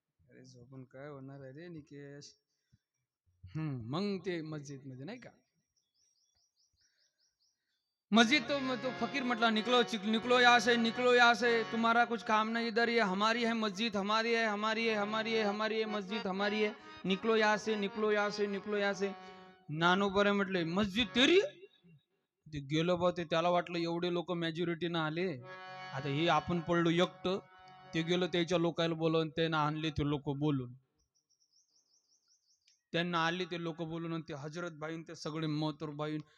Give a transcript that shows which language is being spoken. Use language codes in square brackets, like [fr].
[mr] अरे झोपून काय होणार आहे रे निकेश. मग ते मस्जिद मध्ये नाही का, मस्जिद तो फकीर म्हटला [hi] निकलो यहाँ से, निकलो यहाँ से, तुम्हारा कुछ काम नहीं इधर, ये हमारी है मस्जिद, हमारी है, हमारी है, हमारी है, हमारी है मस्जिद, हमारी है. निकलो यहाँ से, निकलो यहाँ से, निकलो यहाँ से. [mr] नानोबरे म्हटले [hi] मस्जिद तेरी. [mr] ते गेलो बा, ते त्याला वाटलं एवढे लोक मॅज्युरिटीनं आले, आता हे आपण पडलो एकटं. ते गेलो त्याच्या लोकांना बोलवून, त्यांना आणले ते लोक बोलून, त्यांना आले ते लोक बोलून, ते हजरत भाईन ते सगळे मोहतर भाईन.